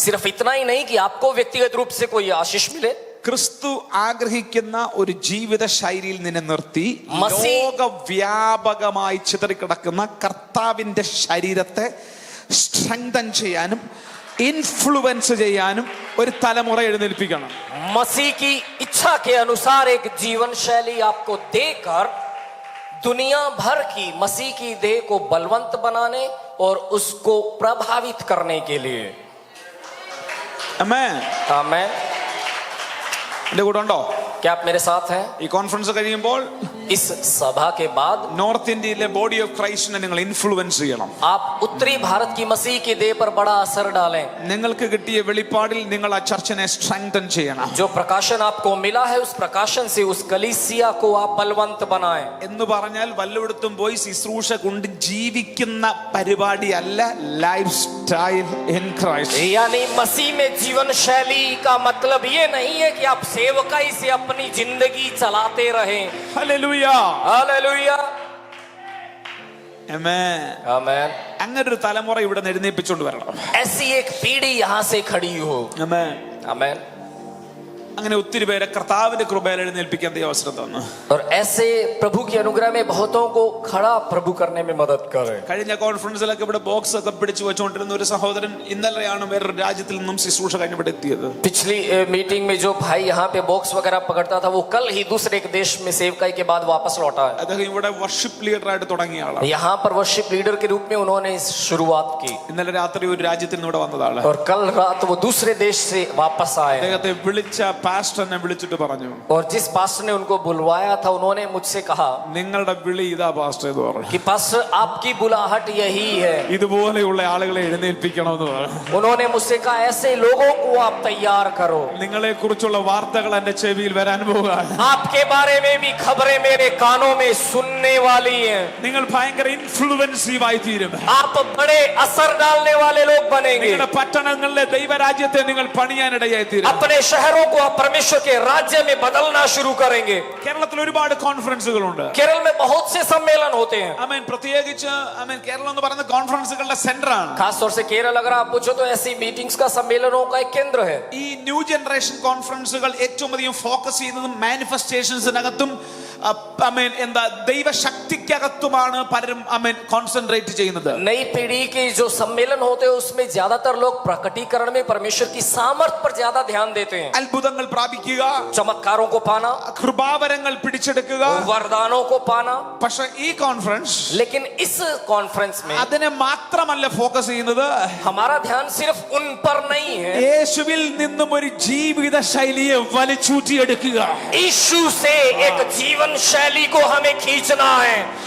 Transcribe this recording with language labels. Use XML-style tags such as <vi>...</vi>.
<hi>सिर्फ इतना ही नहीं कि आपको व्यक्तिगत रूप से कोई आशीष मिले.</hi> <ml>ക്രിസ്തു ആഗ്രഹിക്കുന്ന ഒരു ജീവിത ശൈലിയിൽ നിന്നെ നിർത്തി മസീ- ലോകവ്യാപകമായി ചിതറിക്കിടക്കുന്ന കർത്താവിന്റെ ശരീരത്തെ സ്ട്രെങ്തൻ ചെയ്യാനും ഇൻഫ്ലുവൻസ് ചെയ്യാനും ഒരു തലമുറ എഴുന്നേൽപ്പിക്കണം.</ml> <hi>मसीह की इच्छा के अनुसार एक जीवन शैली आपको देकर दुनिया भर की मसीह की देह को बलवंत बनाने और उसको प्रभावित करने के लिए.</hi> <ml>ആമേൻ.</ml> <hi>आमेन.</hi> <ml>എന്റെ കൂടെ ഉണ്ടോ?</ml> <hi>क्या आप मेरे साथ हैं?</hi> <ml>ഈ കോൺഫറൻസ് കഴിയുമ്പോൾ</ml> <hi>इस सभा के बाद</hi> <ml>നോർത്ത് ഇന്ത്യയിലെ ബോഡി ഓഫ് ക്രൈസ്റ്റിനെ നിങ്ങൾ ഇൻഫ്ലുവൻസ് ചെയ്യണം.</ml> <hi>आप उत्तरी भारत की मसीह की देह पर बड़ा असर डालें.</hi> <ml>നിങ്ങൾക്ക് കിട്ടിയ വെളിപ്പാടിൽ നിങ്ങൾ ആ ചർച്ചിനെ സ്ട്രെങ്തൻ ചെയ്യണം.</ml> <hi>जो प्रकाशन आपको मिला है उस प्रकाशन से उस कलीसिया को आप बलवंत बनाएं.</hi> <ml>എന്ന് പറഞ്ഞാൽ വല്ലയിടത്തും പോയി ശുശ്രൂഷ കൊണ്ട് ജീവിക്കുന്ന പരിപാടിയല്ല ലൈഫ് സ്റ്റൈൽ ഇൻ ക്രൈസ്റ്റ്.</ml> <hi>यानी मसीह में जीवन शैली का मतलब ये नहीं है कि आप सेवकाई से अपनी जिंदगी चलाते रहें.</hi> <ml>ഹല്ലേലൂയ.</ml> <hi>हालेलुया.</hi> <ml>ആമേൻ.</ml> <hi>आमेन.</hi> <ml>അങ്ങനെ ഒരു തലമുറ ഇവിടെ എഴുന്നേൽപ്പിച്ചുകൊണ്ട് വരണം.</ml> <hi>ऐसी एक पीढ़ी यहां से खड़ी हो.</hi> <ml>ആമേൻ.</ml> <hi>आमेन.</hi> <ml>അങ്ങനെ ഒത്തിരി പേരെ കർത്താവിന്റെ കൃപയിൽ എഴുന്നേൽപ്പിക്കാൻ ദൈവം അവസരം തന്നു.</ml> <hi>और ऐसे प्रभु के अनुग्रह में बहुतों को खड़ा प्रभु करने में मदद करे.</hi> <ml>കഴിഞ്ഞ കോൺഫറൻസിലൊക്കെ ഇവിടെ ബോക്സ് ഒക്കെ പിടിച്ചു വെച്ചുകൊണ്ടിരുന്ന ഒരു സഹോദരൻ ഇന്നലെയാണ് വേറൊരു രാജ്യത്തിൽ നിന്നും ശുശ്രൂഷ കഴിഞ്ഞ് ഇവിടെ എത്തിയത്.</ml> <hi>पिछली मीटिंग में जो भाई यहाँ पे बॉक्स वगैरह पकड़ता था वो कल ही दूसरे एक देश में सेवकाई के बाद वापस लौटा है.</hi> <ml>അദ്ദേഹം ഇവിടെ വർഷിപ്പ് ലീഡറായിട്ട് തുടങ്ങിയ ആളാണ്.</ml> <hi>यहाँ पर वर्शिप लीडर के रूप में उन्होंने शुरुआत की</hi> <ml>ഇന്നലെ രാത്രി ഒരു രാജ്യത്തിൽ നിന്ന് ഇവിടെ വന്നതാണ്.</ml> <hi>और कल रात वो दूसरे देश से वापस आए.</hi> <ml>അദ്ദേഹത്തെ വിളിച്ച പാസ്റ്ററിനെ വിളിച്ചിട്ട് പറഞ്ഞു,</ml> <hi>और जिस पास्टर ने उनको बुलवाया था उन्होंने मुझसे कहा</hi> <ml>നിങ്ങളുടെ വിളി ഇതാ പാസ്റ്റർ എന്ന് പറഞ്ഞു.</ml> <hi>कि पास्टर आपकी बुलाहट यही है.</hi> <ml>ഇതുപോലെയുള്ള ആളുകളെ എഴുന്നേൽപ്പിക്കണമെന്ന് പറഞ്ഞു.</ml> <hi>उन्होंने मुझसे कहा ऐसे लोगों को आप तैयार करो.</hi> <ml>നിങ്ങളെ കുറിച്ചുള്ള വാർത്തകൾ എന്റെ ചെവിയിൽ വരാൻ പോവുകയാണ്.</ml> <hi>आपके बारे में भी खबरें मेरे कानों में सुनने वाली हैं.</hi> <ml>നിങ്ങൾ ഭയങ്കര ഇൻഫ്ലുവൻസീവ് ആയി തീരും.</ml> <hi>आप बड़े असर डालने वाले लोग बनेंगे.</hi> <ml>നിങ്ങളുടെ പട്ടണങ്ങളിലെ ദൈവരാജ്യത്തെ നിങ്ങൾ പണിയാനിടയായി തീരും.</ml> <hi>अपने शहरों को आप परमेश्वर के राज्य में बदलना शुरू करेंगे.</hi> <ml>കേരളത്തിൽ ഒരുപാട് കോൺഫറൻസുകളുണ്ട്.</ml> <hi>केरल में बहुत से सम्मेलन होते हैं.</hi> <ml>ആമേൻ. പ്രത്യേകിച്ച് ആമേൻ കേരളം എന്ന് പറയുന്ന കോൺഫറൻസുകളുടെ സെന്റർ ആണ്.</ml> <hi>खास तौर से केरल अगर आप पूछो तो ऐसी मीटिंग्स का सम्मेलनों का एक केंद्र है.</hi> <ml>ഈ ന്യൂ ജനറേഷൻ കോൺഫറൻസുകൾ ഏറ്റവും അധികം ഫോക്കസ് ചെയ്യുന്നതും മാനിഫെസ്റ്റേഷൻസിനകത്തും ആമേൻ എന്താ ദൈവശക്തിക്കകത്തുമാണ് പലരും ആമേൻ കോൺസെൻട്രേറ്റ് ചെയ്യുന്നത്.</ml> <hi>नई पीढ़ी के जो सम्मेलन होते हैं उसमें ज्यादातर लोग प्रकटीकरण में परमेश्वर की सामर्थ पर ज्यादा ध्यान देते हैं.</hi> <ml>അത്ഭുതങ്ങൾ പ്രാപിക്കുക,</ml> <hi>चमत्कारों को पाना,</hi> <ml>കൃപാവരങ്ങൾ പിടിച്ചെടുക്കുക.</ml> <hi>वरदानों को पाना.</hi> <ml>പക്ഷെ ഈ കോൺഫറൻസ്</ml> <hi>लेकिन इस कॉन्फ्रेंस में</hi> <ml>അതിനെ മാത്രമല്ല ഫോക്കസ് ചെയ്യുന്നത്,</ml> <hi>हमारा ध्यान सिर्फ उन पर नहीं है.</hi> <ml>യേശുവിൽ നിന്നും ഒരു ജീവിത ശൈലിയെ വലിച്ചൂറ്റിയെടുക്കുക.</ml> <hi>यीशु से एक जीवन शैली को हमें खींचना है.</hi>